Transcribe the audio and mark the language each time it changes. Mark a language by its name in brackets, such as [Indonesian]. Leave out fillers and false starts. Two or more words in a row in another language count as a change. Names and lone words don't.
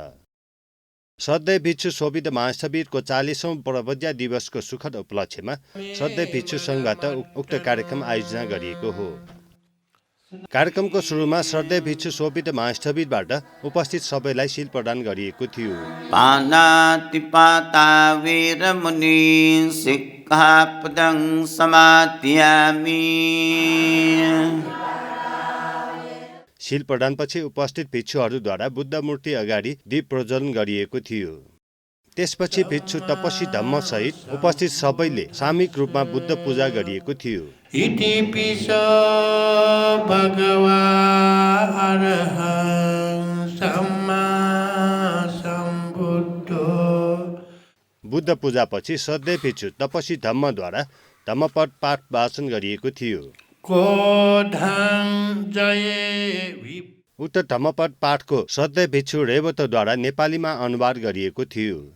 [Nepali] श्रद्धेय भिक्षु शोभित महास्थवीरको 40औं प्रवज्या दिवसको सुखद उपलक्ष्यमा श्रद्धेय भिक्षु सङ्घबाट उक्त कार्यक्रम आयोजना गरिएको हो। कार्यक्रमको सुरुमा श्रद्धेय भिक्षु शोभित महास्थवीरबाट उपस्थित सबैलाई शील प्रदान गरिएको थियो। [Pali] पानातिपाता वीरमुनि सिक्खापदं समादियामि। [Nepali] शील प्रदानपछि उपस्थित भिक्षुहरूद्वारा बुद्ध मूर्ति अगाडि दीप प्रज्वलन गरिएको थियो। त्यसपछि भिक्षु तपस्वी धम्म सहित उपस्थित सबैले सामूहिक रूपमा बुद्ध पूजा गरिएको थियो। [Pali] इति पिसो भगवा अरहं सम्मा सम्बुद्धो। [Nepali] बुद्ध पूजापछि श्रद्धेय भिक्षु तपस्वी धम्मद्वारा धम्मपद पाठ वाचन गरिएको थियो। उक्त धम्मपद पाठको श्रद्धेय भिक्षु रेवतद्वारा नेपालीमा अनुवाद गरिएको थियो।